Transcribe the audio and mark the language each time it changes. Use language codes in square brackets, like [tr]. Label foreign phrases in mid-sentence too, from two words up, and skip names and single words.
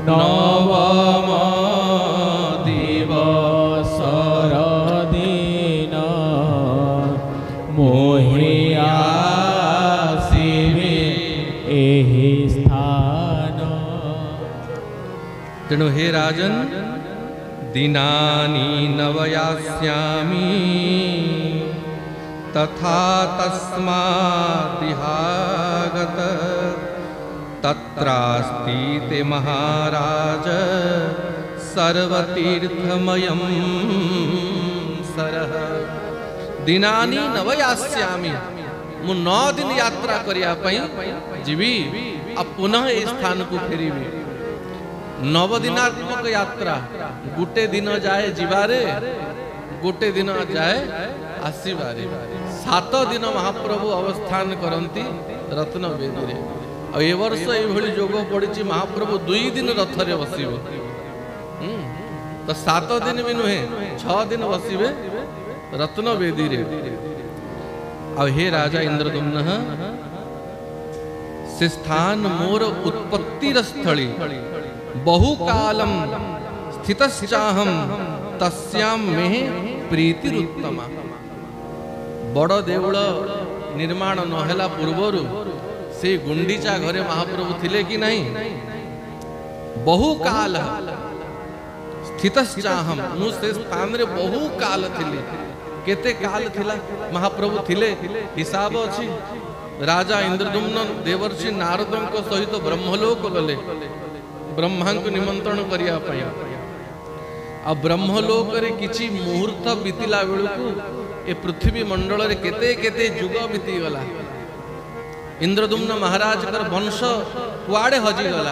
[or] ନବମ ଦିବସର ଦିନ ମୋହି ଆସିବେ ଏହି ସ୍ଥାନ। [sa] तेणु हे राजन दिनानि नवयास्यामि तथा तस्मादिहागत तत्रास्ति ते महाराज सर्वतीर्थमयं सरः। दिनानि नवयास्यामि [or] ମୁଁ 9 ଦିନ ଯାତ୍ରା କରିବା ପାଇଁ ଯିବି ଆଉ ପୁନଃ ଏ ସ୍ଥାନକୁ ଫେରିବି। 9 ଦିନାତ୍ମକ ଯାତ୍ରା ଗୋଟେ ଦିନ ଯାଇ ଯିବାରେ ଗୋଟେ ଦିନ ଯାଇ ଆସିବାରେ। 7 ଦିନ ମହାପ୍ରଭୁ ଅବସ୍ଥାନ କରନ୍ତି ରତ୍ନ ବେଦୀରେ। ଆଉ ଏ ବର୍ଷ ଯେ ଯୋଗ ପଡ଼ି ମହାପ୍ରଭୁ 2 ଦିନ ରଥରେ ବସିବେ। ତ 7 ଦିନ ବି ନୁହେଁ 6 ଦିନ ବସିବେ ରତ୍ନ ବେଦୀରେ। ଆଉ ହେ ରାଜା ଇନ୍ଦ୍ରଦ୍ୟୁମ୍ନ ସେ ସ୍ଥାନ ମୋର ଉତ୍ପତ୍ତିର ସ୍ଥଳୀ [sa] बहुकालम स्थितश्चाहम तस्याम में प्रीतिरुत्तमा। [or] ବଡ଼ ଦେଉଳ ନିର୍ମାଣ ନହେଲା ପୂର୍ବରୁ ସେ ଗୁଣ୍ଡିଚା ଘରେ ମହାପ୍ରଭୁ ଥିଲେ କି ନାହିଁ? [sa] बहुकाल स्थितश्चाहम [or] ମୁଁ ସେ ସ୍ଥାନରେ ବହୁକାଳ ଥିଲି। କେତେ କାଳ ଥିଲା ମହାପ୍ରଭୁ ଥିଲେ ହିସାବ ଅଛି। ରାଜା ଇନ୍ଦ୍ରଦ୍ୟୁମ୍ନ ଦେବର୍ଷି ନାରଦଙ୍କ ସହିତ ବ୍ରହ୍ମଲୋକ ଗଲେ ବ୍ରହ୍ମାଙ୍କୁ ନିମନ୍ତ୍ରଣ କରିବା ପାଇଁ। ଆଉ ବ୍ରହ୍ମଲୋକରେ କିଛି ମୁହୂର୍ତ୍ତ ବିତିଲା ବେଳୁ ଏ ପୃଥିବୀ ମଣ୍ଡଳରେ କେତେ କେତେ ଯୁଗ ବିତି ଗଲା। ଇନ୍ଦ୍ରଦ୍ୟୁମ୍ନ ମହାରାଜଙ୍କର ବଂଶ କୁଆଡ଼େ ହଜି ଗଲା।